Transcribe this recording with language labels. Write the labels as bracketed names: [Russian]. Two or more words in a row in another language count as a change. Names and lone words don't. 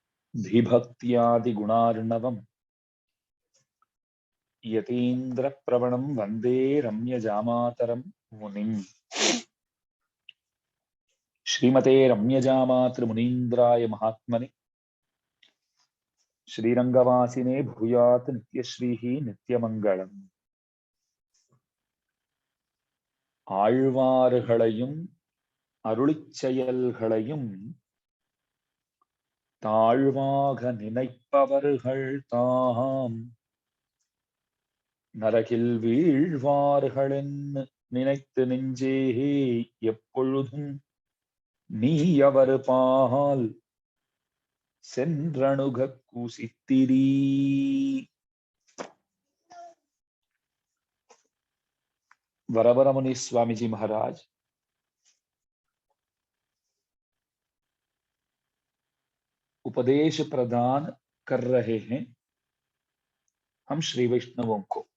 [Sanskrit] धीभक्त्यादिगुणार्णवम् यतीन्द्रप्रवणं वन्दे रम्यजामातरं मुनिम्। श्रीमते रम्यजामातृमुनीन्द्राय महात्मने श्रीरंगवासिने भूयात् नित्यश्रीः नित्यमङ्गलम्। [Tamil] ஆழ்வார்களையும் அருளிச் செயல்களையும் தாழ்வாக நினைப்பவர்கள் தாம் நரகில் வீழ்வார்களென்னு நினைத்து நெஞ்சே எப்பொழுதும் நீ அவர் பால் சென்றணுகக் கூசித்திரி. [Hindi] वरवरमुनि स्वामी जी महाराज उपदेश प्रदान कर रहे हैं हम श्री वैष्णवों को।